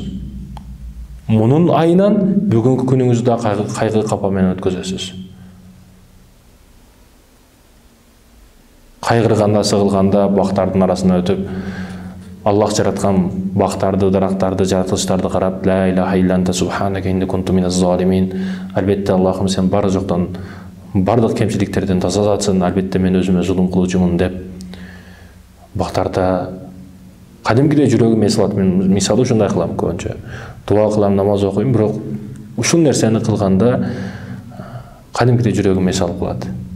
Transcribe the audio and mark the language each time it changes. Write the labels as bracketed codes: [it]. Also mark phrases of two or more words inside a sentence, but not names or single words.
[ky] Мунун айынан бүгүнкү күнүңүздү да кайгы капа менен өткөзөсүз. Кайгырганда, сыгылганда бактардын арасына өтүп, Аллах жараткан бактарды, дарактарды, жаратылыштарды карап, [ar] لا إله إلا أنت سبحانك إني كنت من الظالمين. [ky] Албетте Аллахым сен бар жоктон, бардык кемчиликтерден таза затсың, албетте мен өзүмө зулум кылуучумун деп бактарда кадимкидей жүрөгүм эс алат. Мен мисалы ушундай кылам көбүнчө. Дуа кылам, намаз окуйм, бирок ушул нерсени кылганда кадимкидей жүрөгүм эс алып калат.